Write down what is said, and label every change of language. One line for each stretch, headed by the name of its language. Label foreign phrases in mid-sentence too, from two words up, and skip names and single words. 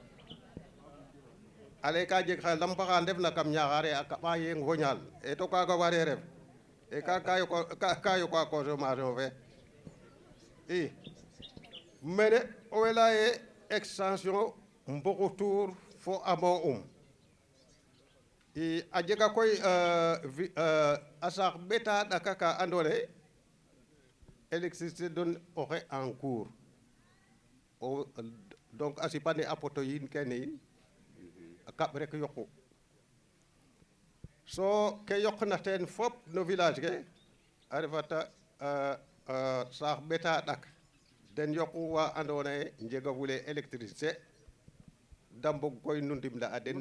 Serer: ale ka jeg xa lampaxa ndefna kam Niakhar a kaɓa yeng fo ñaal e to kaaga ware ref e ka yoka consommation fe i mene o we laya ye extension Mboxotour fo amo i a jega koy a saax ɓeta ɗaka ka andoona yee électricité don oxe
French: en cours donc
Serer: a sipane a poto yiin kene yiin a kaɓ rek yoqu so ke yoqna teen fop no village ke a refata saax ɓeta ɗak den yoqu wa andoona yee njegafule électricité dambog koy nu ndimle a den no